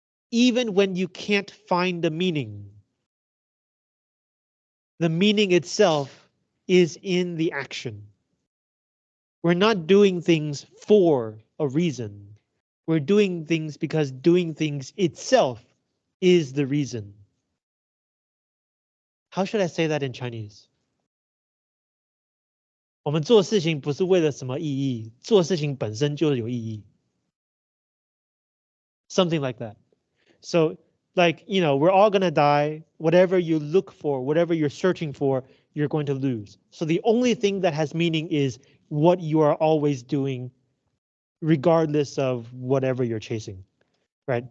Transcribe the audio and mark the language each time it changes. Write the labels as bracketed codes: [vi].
[en] Even when you can't find the meaning itself is in the action. We're not doing things for a reason. We're doing things because doing things itself is the reason. How should I say that in Chinese? [zh] 我们做事情不是为了什么意义，做事情本身就有意义。 [en] Something like that. So, like, you know, we're all gonna die. Whatever you look for, whatever you're searching for, you're going to lose. So the only thing that has meaning is what you are always doing, regardless of whatever you're chasing, right?